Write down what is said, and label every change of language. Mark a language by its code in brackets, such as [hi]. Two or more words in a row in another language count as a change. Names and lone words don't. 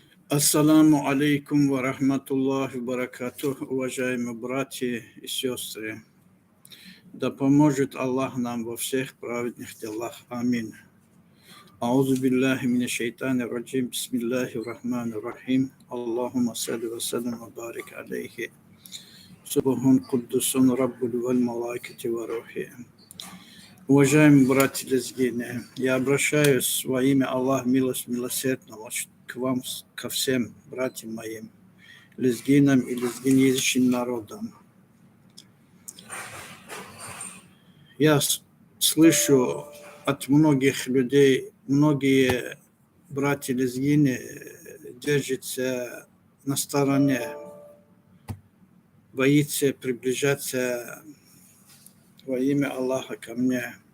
[ar] السلام عليكم ورحمة الله وبركاته, [ru] уважаемые братья и сестры. Да поможет Аллах нам во всех праведных делах. Амин. [ar] أعوذ بالله من الشيطان الرجيم. بسم الله الرحمن الرحيم. اللهم صل وسلم وبارك عليه. سبحان قدوس رب والملائكة والروح. [ru] Уважаемые братья лезгины, я обращаюсь во имя Аллаха милосердного к вам, ко всем братьям моим, лезгинам и лезгинеязычным народам. Я слышу от многих людей, многие братья лезгины держатся на стороне, боится приближаться во имя Аллаха ко мне.